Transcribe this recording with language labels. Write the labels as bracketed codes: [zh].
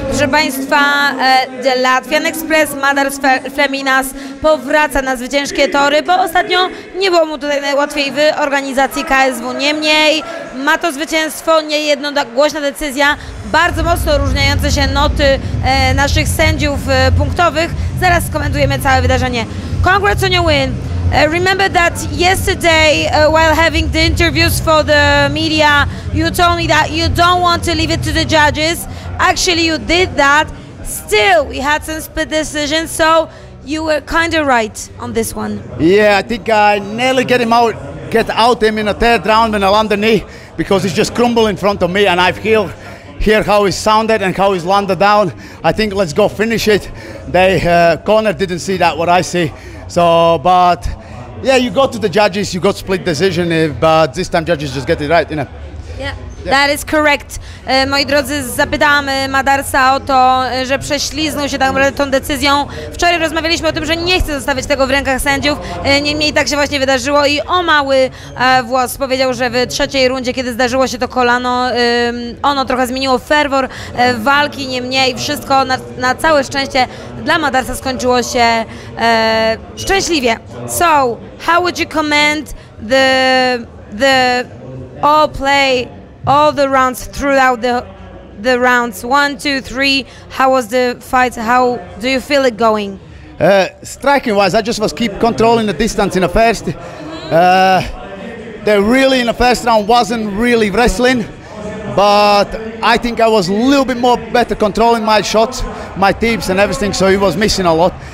[pl] Proszę Państwa, The Latvian Express, Madars Fleminas powraca na zwycięskie tory, bo ostatnio nie było mu tutaj najłatwiej w organizacji KSW. Niemniej ma to zwycięstwo, nie jednogłośna decyzja, bardzo mocno różniające się noty naszych sędziów punktowych. Zaraz skomentujemy całe wydarzenie. [en] Congrats on your win. Remember that yesterday, while having the interviews for the media, you told me that you don't want to leave it to the judges. Actually, you did that. Still, we had some split decisions, so you were kind of right on this one. Yeah, I think I nearly get out him in the third round when I land the knee because he's just crumbled in front of me, and I've hear how he sounded and how he's landed down. I think let's go finish it. They corner didn't see that what I see. So, but yeah, you go to the judges, you got split decision, but this time judges just get it right, you know. Yeah. That is correct. [pl] Moi drodzy, zapytałam Madarsa o to, że prześliznął się tak naprawdę tą decyzją. Wczoraj rozmawialiśmy o tym, że nie chce zostawiać tego w rękach sędziów. Niemniej tak się właśnie wydarzyło i o mały włos powiedział, że w trzeciej rundzie, kiedy zdarzyło się to kolano, ono trochę zmieniło ferwor walki, niemniej wszystko na całe szczęście dla Madarsa skończyło się szczęśliwie. [en] So, how would you comment the all play, all the rounds throughout the rounds 1, 2, 3? How was the fight? How do you feel it going? Striking wise, I just was keep controlling the distance in the first. They really in the first round wasn't really wrestling, but I think I was a little bit more better controlling my shots, my tips and everything, so he was missing a lot.